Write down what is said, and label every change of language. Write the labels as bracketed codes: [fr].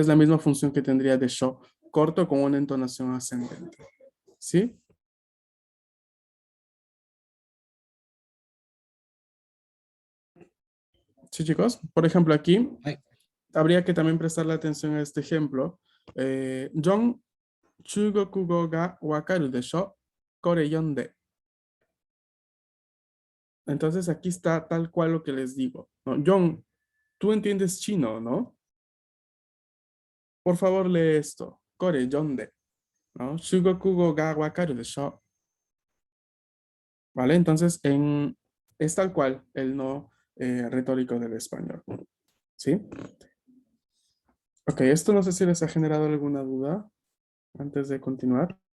[es] Es la misma función que tendría de show, corto con una entonación ascendente. ¿Sí? Sí, chicos. Por ejemplo, aquí [ja] はい。 [es] habría que también prestarle atención a este ejemplo. [ja] John, 中国語がわかるでしょ? Kore yonde. [es] Entonces aquí está tal cual lo que les digo, ¿no? John, tú entiendes chino, ¿no? Por favor, lee esto. [ja] Kore yonde, [es] ¿no? [ja] 中国語がわかるでしょ? [es] ¿Vale? Entonces es tal cual el no retórico del español. ¿Sí? Ok, esto no sé si les ha generado alguna duda antes de continuar.